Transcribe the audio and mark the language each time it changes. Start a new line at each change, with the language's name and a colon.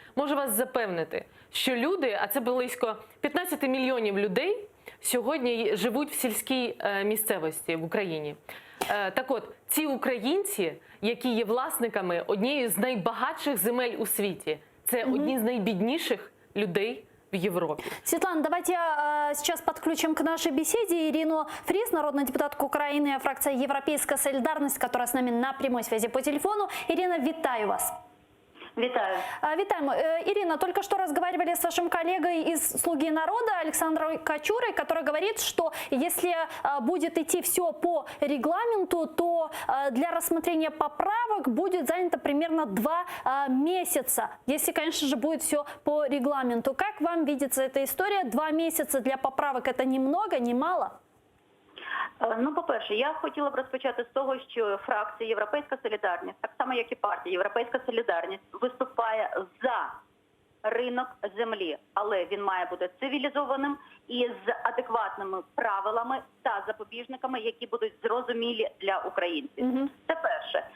Ukrainian: Можу вас запевнити, що люди, а це близько 15 мільйонів людей, сьогодні живуть в сільській місцевості в Україні. Так от, ці українці, які є власниками однієї з найбагатших земель у світі, це одні з найбідніших людей
Russian: в Европе. Светлана, давайте сейчас подключим к нашей беседе Ирину Фрис, народную депутатку Украины, фракция «Европейская солидарность», которая с нами на прямой связи по телефону.
Ukrainian: Ирина, витаю вас. Витаю. Витаем.
Russian: Ирина, только что разговаривали с вашим коллегой из «Слуги народа» Александром Качурой, который говорит, что если будет идти все по регламенту, то для рассмотрения поправок будет занято примерно 2 месяца, если, конечно же, будет все по регламенту. Как вам видится эта история? 2 месяца для поправок – это ни много, ни мало?
Ukrainian: Ну, по-перше, я хотіла б розпочати з того, що фракція «Європейська солідарність», так само як і партія «Європейська солідарність», виступає за ринок землі, але він має бути цивілізованим і з адекватними правилами та запобіжниками, які будуть зрозумілі для українців. Це перше.